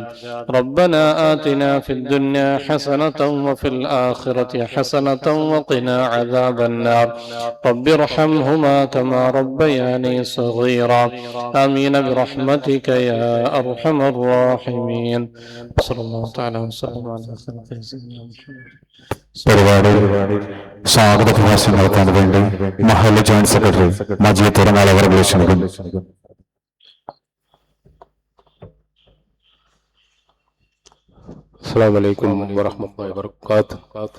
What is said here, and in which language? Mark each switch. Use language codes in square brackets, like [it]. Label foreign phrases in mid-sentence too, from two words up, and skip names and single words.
[ar] ربنا آتنا في الدنيا حسنة وفي الآخرة حسنة وقنا عذاب النار. رب ارحمهما كما ربياني صغيرا. آمين برحمتك يا أرحم الراحمين. صلى الله تعالى وسلم على خلقه سيدنا محمد. [ml] പരിപാടി സ്വാഗത പ്രഭാഷണം നടത്താൻ വേണ്ടി മഹല്ല് [en] joint secretary [ml] മജീദ് തുറന്നാൾ അവർ ക്ഷണിക്കുന്നു. [ar] السلام عليكم ورحمة الله وبركاته.